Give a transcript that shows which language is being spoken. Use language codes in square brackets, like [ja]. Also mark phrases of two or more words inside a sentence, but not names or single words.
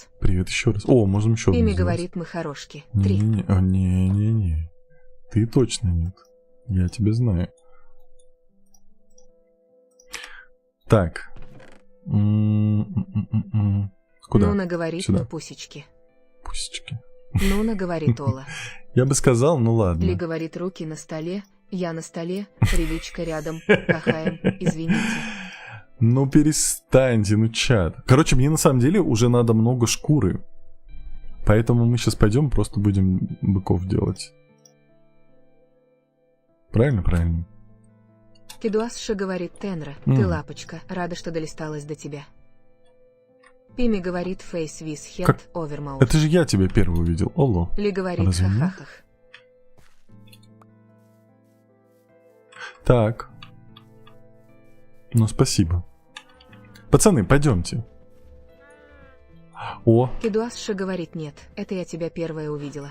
[ru] Привет еще раз. О, можем еще Пими одну сделать. говорит, мы хорошки. 3. Не. Ты точно нет. Я тебя знаю. Так. Куда? Нуна говорит, Сюда. мы пусечки. Пусечки. Нуна говорит, Ола. Я бы сказал, ну Ли ладно. говорит, руки на столе, я на столе, привычка рядом, кахаем, извините. Ну перестаньте, ну чат. Короче, мне на самом деле уже надо много шкуры. Поэтому мы сейчас пойдем, просто будем быков делать. Правильно? Кедуасша говорит, Тенра, ты лапочка, рада, что долисталась до тебя. Пими говорит, [en] face with head, [ru] Как? overmouth. Это же я тебя первый увидел. Оло. Ли говорит, Разве нет? ха-ха-хах. Так. Ну, спасибо. Пацаны, пойдемте. О, Кедуасша говорит, нет, это я тебя первая увидела.